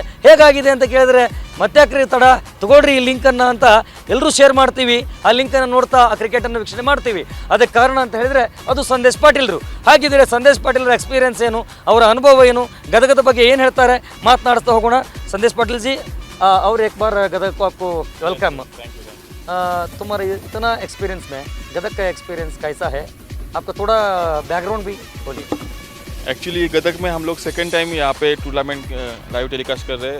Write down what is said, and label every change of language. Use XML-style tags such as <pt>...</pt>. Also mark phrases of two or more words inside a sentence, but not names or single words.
<kn>ಹೇಗಾಗಿದೆ ಅಂತ ಕೇಳಿದ್ರೆ ಮತ್ತೆ ತಡ ತಗೊಳ್ರಿ ಈ ಲಿಂಕನ್ನು ಅಂತ ಎಲ್ಲರೂ ಶೇರ್ ಮಾಡ್ತೀವಿ. ಆ ಲಿಂಕನ್ನು ನೋಡ್ತಾ ಆ ಕ್ರಿಕೆಟನ್ನು ವೀಕ್ಷಣೆ ಮಾಡ್ತೀವಿ. ಅದಕ್ಕೆ ಕಾರಣ ಅಂತ ಹೇಳಿದರೆ ಅದು ಸಂದೇಶ್ ಪಾಟೀಲ್ರು. ಹಾಗಿದ್ರೆ ಸಂದೇಶ್ ಪಾಟೀಲ್ರ ಎಕ್ಸ್ಪೀರಿಯನ್ಸ್ ಏನು, ಅವರ ಅನುಭವ ಏನು, ಗದಗದ ಬಗ್ಗೆ ಏನು ಹೇಳ್ತಾರೆ ಮಾತನಾಡ್ತಾ ಹೋಗೋಣ.</kn> <hi>संदेश पाटिल जी, और एक बार गदग को आपको वेलकम. तुम्हारे इतना एक्सपीरियंस में गदग का एक्सपीरियंस कैसा है, आपका थोड़ा बैकग्राउंड भी बोलिए. एक्चुअली गदग में हम लोग</hi> <en>second time</en> <hi>यहाँ पे</hi> <en>tournament live telecast</en> <hi>कर रहे हैं.</hi>